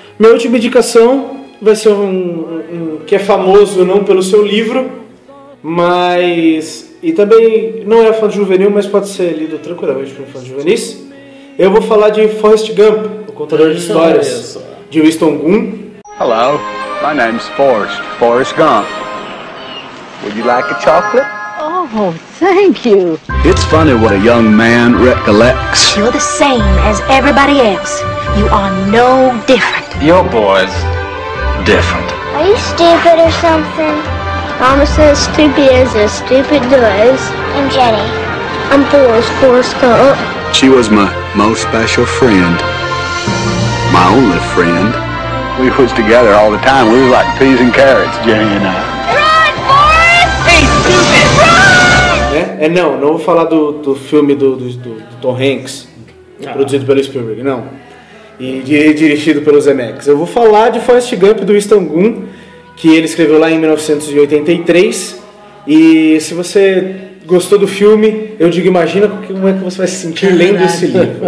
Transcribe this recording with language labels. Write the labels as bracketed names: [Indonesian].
[Portuguese] Minha última indicação vai ser um que é famoso não pelo seu livro, mas... E também não é fã de juvenil, mas pode ser lido tranquilamente por um fã de juvenis. Eu vou falar de Forrest Gump, o contador de histórias, de Winston Gum. [English] Hello, my name's Forrest. Forrest Gump. Would you like a chocolate? Oh, thank you. It's funny what a young man recollects. You're the same as everybody else. You are no different. Your boy's different. Are you stupid or something? Mama says stupid is as stupid does. I'm Jenny. I'm Forrest Gump. She was my most special friend. My only friend. We was together all the time. We was like peas and carrots, Jenny and I. Run, Forrest! Hey, stupid! Run! [Portuguese] Não vou falar do filme do Tom Hanks, produzido pelo Spielberg, não. E dirigido pelo Zemeckis. Eu vou falar de Forrest Gump, do Winston Gum, que ele escreveu lá em 1983. E se você gostou do filme, eu digo, imagina como é que você vai se sentir lendo esse livro.